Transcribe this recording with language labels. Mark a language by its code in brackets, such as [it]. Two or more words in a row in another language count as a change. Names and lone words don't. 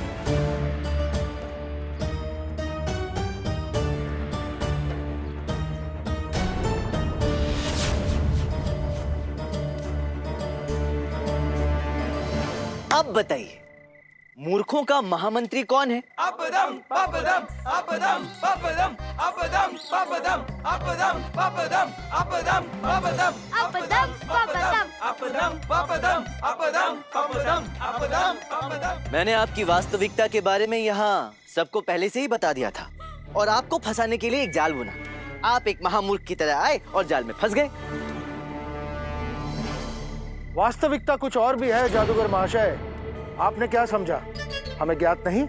[hi] अब बताइए, मूर्खों का महामंत्री कौन है? Apadam, papadam, apadam, papadam, apadam, papadam, apadam, papadam, apadam, papadam, अपदम पपदम। apadam, papadam, apadam, papadam, apadam, papadam. मैंने आपकी वास्तविकता के बारे में यहाँ सबको पहले से ही बता दिया था और आपको फंसाने के लिए एक जाल बुना। आप एक महामूर्ख की तरह आए और जाल में फंस गए। वास्तविकता कुछ और भी है जादूगर महाशय। आपने क्या समझा, हमें ज्ञात नहीं?